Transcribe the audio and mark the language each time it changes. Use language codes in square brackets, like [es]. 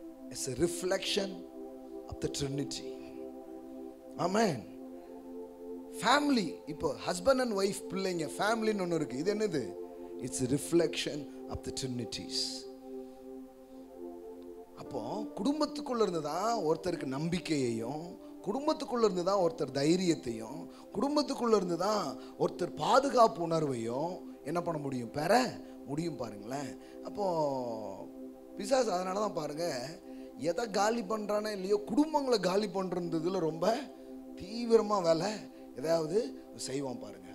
[en] It's a reflection of the Trinity. [ta] Amen. Family, இப்போ husband and wife, பிள்ளைங்க, ஃபேமிலின்னு ஒன்று இருக்கு. இது என்னது? [en] It's a reflection of the Trinities. [ta] அப்போ குடும்பத்துக்குள்ள இருந்து தான் ஒருத்தருக்கு நம்பிக்கையையும், குடும்பத்துக்குள்ள இருந்து தான் ஒருத்தர் தைரியத்தையும், குடும்பத்துக்குள்ள இருந்து தான் ஒருத்தர் பாதுகாப்பு உணர்வையும் என்ன பண்ண முடியும்? பெற முடியும். பாருங்களேன். அப்போ பிசாசு அதனால தான் பாருங்க, எதை காலி பண்றானே இல்லையோ குடும்பங்களை காலி பண்றதுல ரொம்ப தீவிரமா வேலை ஏதாவது செய்வான் பாருங்க.